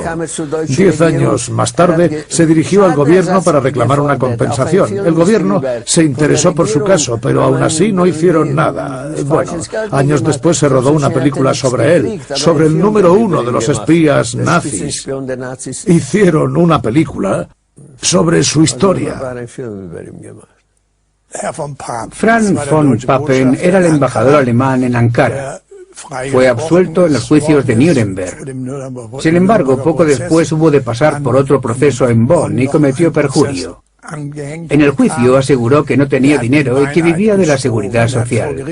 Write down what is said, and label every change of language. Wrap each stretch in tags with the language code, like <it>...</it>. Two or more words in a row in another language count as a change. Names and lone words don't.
<es>10 años más tarde se dirigió al gobierno para reclamar una compensación. El gobierno se interesó por su caso, pero aún así no hicieron nada. Bueno, años después se rodó una película sobre él, sobre el número 1 de los espías nazis. Hicieron una película sobre su historia. Franz von Papen era el embajador alemán en Ankara. Fue absuelto en los juicios de Nuremberg. Sin embargo, poco después hubo de pasar por otro proceso en Bonn y cometió perjurio. En el juicio aseguró que no tenía dinero y que vivía de la seguridad social.</es>